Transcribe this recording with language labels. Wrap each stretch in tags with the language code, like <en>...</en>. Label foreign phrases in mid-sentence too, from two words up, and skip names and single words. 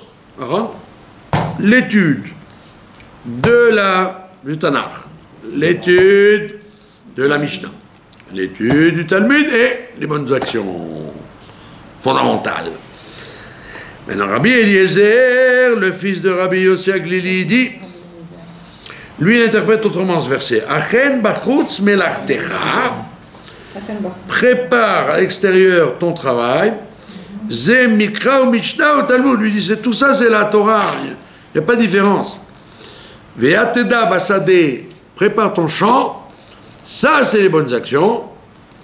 <fr>L'étude du Tanakh, l'étude de la Mishnah, l'étude du Talmud et les bonnes actions fondamentales. Maintenant, Rabbi Eliezer, le fils de Rabbi Yossi Aglili, dit, lui, il interprète autrement ce verset.</fr> <he>הכן בחוץ מלאכתך,</he> <fr>prépare à l'extérieur ton travail.</fr> <he>זה מקרא ומשנה ותלמוד.</he> <fr>Lui dit, tout ça, c'est la Torah. Il n'y a pas de différence.</fr> <he>ועתדה בשדה,</he> <fr>prépare ton champ. Ça, c'est les bonnes actions.</fr>